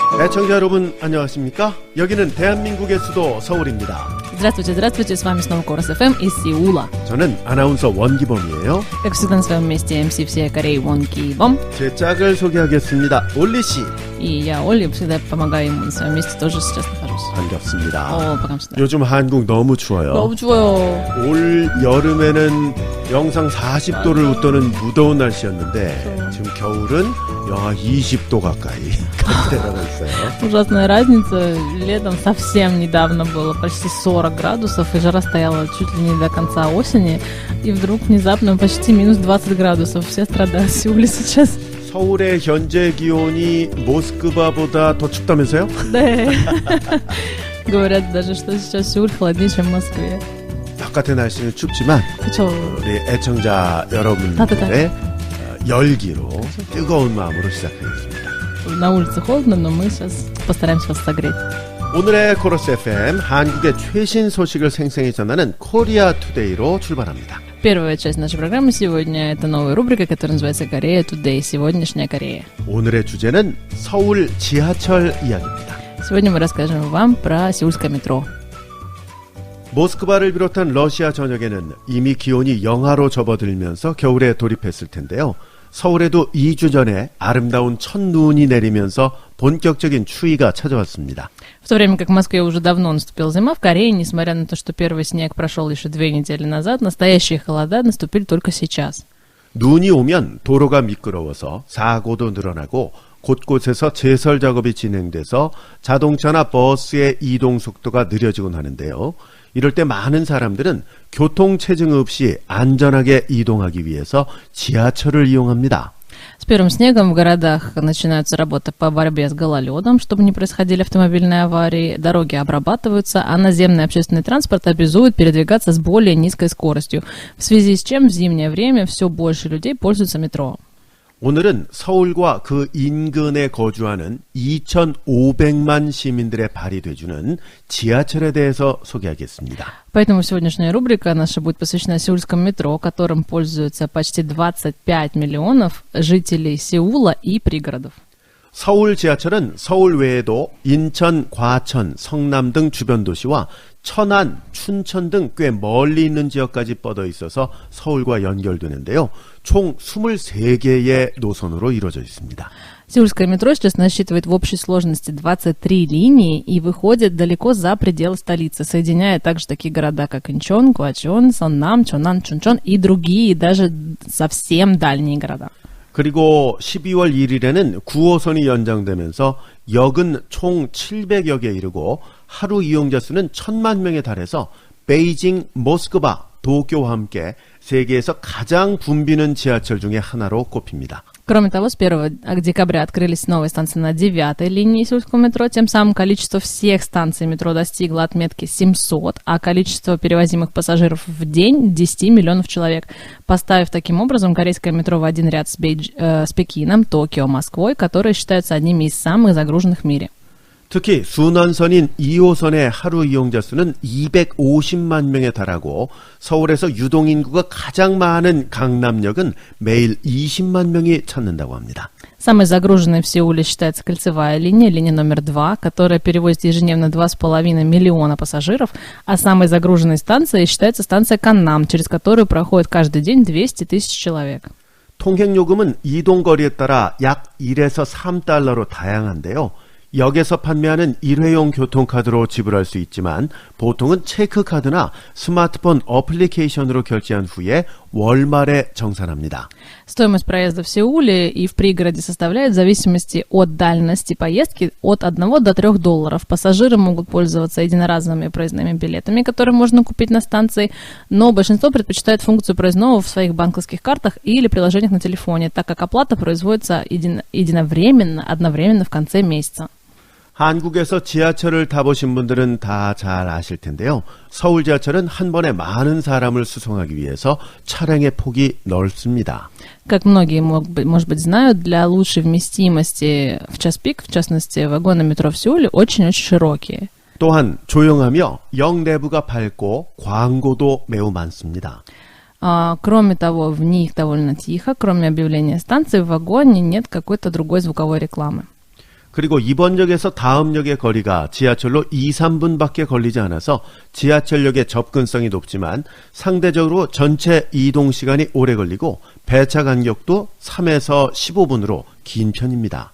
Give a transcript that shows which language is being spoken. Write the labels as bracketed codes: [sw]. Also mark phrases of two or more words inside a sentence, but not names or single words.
[ko] 애청자 여러분 안녕하십니까? 여기는 대한민국의 수도 서울입니다. [ru] Здравствуйте, здравствуйте, с вами снова Корос FM из Сеула. [ko] 저는 아나운서 원기범이에요. [ru] Как всегда на своем месте MC всей Кореи Вон Ки Бом. [ko] 제 짝을 소개하겠습니다. 올리씨. [ru] И я, Оля, всегда помогаю ему на своем месте, тоже сейчас нахожусь. [ko] 반갑습니다. 반갑습니다. 요즘 한국 너무 추워요. 너무 추워요. 올 여름에는 영상 40도를 웃도는 무더운 날씨였는데 지금 겨울은 영하 20도 가까이 내려가 있어요. [ru] Ужасная разница. Летом совсем недавно было почти 40 градусов, и жара стояла чуть ли не до конца осени. И вдруг внезапно почти минус 20 градусов. Все страдают в Сеуле сейчас. [ko] 서울의 현재 기온이 모스크바보다 더 춥다면서요? 네. [ru] Говорят даже, что сейчас Сеуль холоднее, чем в Москве. [ko] 바깥의 날씨는 춥지만 그쵸. 우리 애청자 여러분들의 열기로 뜨거운 마음으로 시작하겠습니다. [ru] На улице холодно, но мы сейчас постараемся вас согреть. [ko] 오늘의 코러스 FM 한국의 최신 소식을 생생히 전하는 코리아 투데이로 출발합니다. [ru] Первая часть нашей программы сегодня – это новая рубрика, которая называется «Корея Today». Сегодняшняя Корея. [ko] 오늘의 주제는 서울 지하철 이야기입니다. [ru] Сегодня мы расскажем вам про сеульское метро. [ko] 모스크바를 비롯한 러시아 전역에는 이미 기온이 영하로 접어들면서 겨울에 돌입했을 텐데요. 서울에도 2주 전에 아름다운 첫눈이 내리면서 본격적인 추위가 찾아왔습니다. [ru] В то время как в Москве уже давно наступила зима, в Корее, несмотря на то, что первый снег прошел еще 2 недели назад, настоящие холода наступили только сейчас. [ko] 눈이 오면 도로가 미끄러워서 사고도 늘어나고 곳곳에서 제설 작업이 진행돼서 자동차나 버스의 이동 속도가 느려지곤 하는데요. 이럴 때 많은 사람들은 교통체증 없이 안전하게 이동하기 위해서 지하철을 이용합니다. [ru] С первым снегом в городах начинаются работы по борьбе с гололедом, чтобы не происходили автомобильные аварии, дороги обрабатываются, а наземный общественный транспорт обязует передвигаться с более низкой скоростью, в связи с чем в зимнее время все больше людей пользуются метро. [ko] 오늘은 서울과 그 인근에 거주하는 2,500만 시민들의 발이 돼주는 지하철에 대해서 소개하겠습니다. [ru] Поэтому сегодняшняя рубрика наша будет посвящена сеульскому метро, которым пользуются почти 25 миллионов жителей Сеула и пригородов. [ko] 서울 지하철은 서울 외에도 인천, 과천, 성남 등 주변 도시와 천안, 춘천 등 꽤 멀리 있는 지역까지 뻗어 있어서 서울과 연결되는데요. 총 23개의 노선으로 이루어져 있습니다. [ru] Сеульское метро сейчас насчитывает в общей сложности 23 линии и выходит далеко за пределы столицы, соединяя также такие города, как Инчон, Гуачон, Соннам, Чонан, Чунчон и другие, даже совсем дальние города. [ko] 그리고 12월 1일에는 9호선이 연장되면서 역은 총 700여 개에 이르고 하루 이용자 수는 1,000만 명에 달해서 베이징, 모스크바, 도쿄와 함께 세계에서 가장 붐비는 지하철 중에 하나로 꼽힙니다. [ru] Кроме того, с 1 декабря открылись новые станции на 9-й линии сеульского метро, тем самым количество всех станций метро достигло отметки 700, а количество перевозимых пассажиров в день – 10 миллионов человек, поставив таким образом корейское метро в один ряд с Пекином, Токио, Москвой, которые считаются одними из самых загруженных в мире. [ko] 특히 순환선인 2호선의 하루 이용자 수는 250만 명에 달하고 서울에서 유동인구가 가장 많은 강남역은 매일 20만 명이 찾는다고 합니다. [ru] Самой загруженной в Сеуле считается кольцевая линия, линия номер 2, которая перевозит ежедневно 2,5 миллиона пассажиров, а самой загруженной станцией считается станция Каннам, через которую проходит каждый день 200 тысяч человек. [ko] 통행요금은 이동거리에 따라 약 1에서 3달러로 다양한데요. 역에서 판매하는 일회용 교통카드로 지불할 수 있지만 보통은 체크카드나 스마트폰 어플리케이션으로 결제한 후에 월말에 정산합니다. [ru] Стоимость проезда в Сеуле и в пригороде составляет в зависимости от дальности поездки от 1 до 3 долларов. Пассажиры могут пользоваться единоразовыми проездными билетами, которые можно купить на станции, но большинство предпочитает функцию проездного в своих банковских картах или приложениях на телефоне, так как оплата производится одновременно в конце месяца. [ko] 한국에서 지하철을 타보신 분들은 다 잘 아실 텐데요. 서울 지하철은 한 번에 많은 사람을 수송하기 위해서 차량의 폭이 넓습니다. [ru] Как многие, может быть, знают, для лучшей вместимости в час пик, в частности, вагоны метро в Сеуле очень-очень широкие. [ko] 또한 조용하며 역 내부가 밝고 광고도 매우 많습니다. [ru] Кроме того, в них довольно тихо, кроме объявления станции, в вагоне нет какой-то другой звуковой рекламы. [ko] 그리고 이번 역에서 다음 역의 거리가 지하철로 2, 3분밖에 걸리지 않아서 지하철역의 접근성이 높지만 상대적으로 전체 이동 시간이 오래 걸리고 배차 간격도 3에서 15분으로 긴 편입니다.